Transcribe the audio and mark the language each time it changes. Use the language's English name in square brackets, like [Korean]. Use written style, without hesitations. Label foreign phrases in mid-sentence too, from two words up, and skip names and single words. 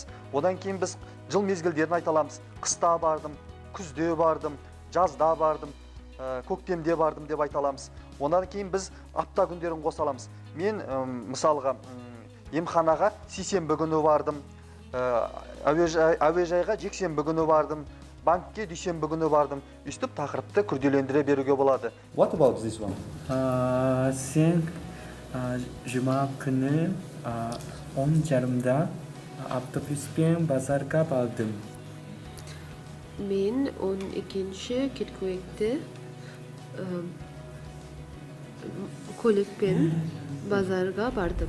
[Kazakh] Одан кейін біз жыл мезгілдерін айта аламыз. Қыста бардым, күзде бардым, жазда бардым, көктемде бардым деп айта аламыз. Одан кейін біз апта күндерін қоса аламыз. Мен мысалға емханаға сейсенбі күні бардым, әуежайға жексенбі күні бардым, банкке дүйсенбі күні бардым. Үстіп тақырыпты күрделендіре беруге болады. [English] What about this one? [Kazakh] Сен жұма күні 10:30-да автобуспен базарға бардым. Мен 12-ші қыркүйекте көлікпен базарға бардым.